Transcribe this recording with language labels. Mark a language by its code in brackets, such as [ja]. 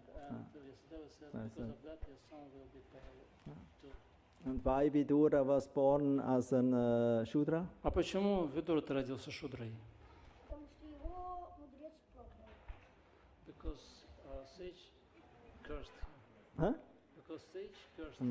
[en] And Vyasadeva said, because of that, your son will be pale too. And why Vidura was born as an Shudra? [ru] А почему Видурата родился шудрой? Потому что его мудрец проклял. [en] Because sage cursed him. Huh? Because sage cursed him.